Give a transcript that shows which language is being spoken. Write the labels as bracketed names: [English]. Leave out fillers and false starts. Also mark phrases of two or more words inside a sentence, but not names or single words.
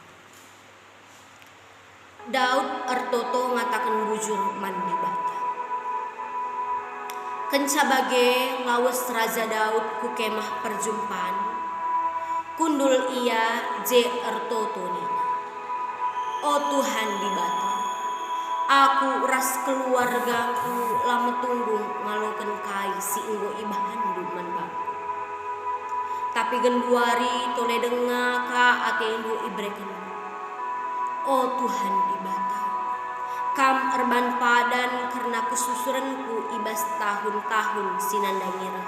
[Batak Karo] Daud ertoto ngatakan bujur mandibata. Kenca bage ngawes Raja Daud ku kemah perjumpaan. Kundul ia je ertoto nina. O Tuhan dibata. Aku ras keluargaku lama tunggu ngaloken kai si enggo ibahandu manbangku. Tapi genduari tole denga ka ate enggo ibreken. O Tuhan dibata, kam erban padan karena kesusuranku ibas tahun-tahun sinandangira.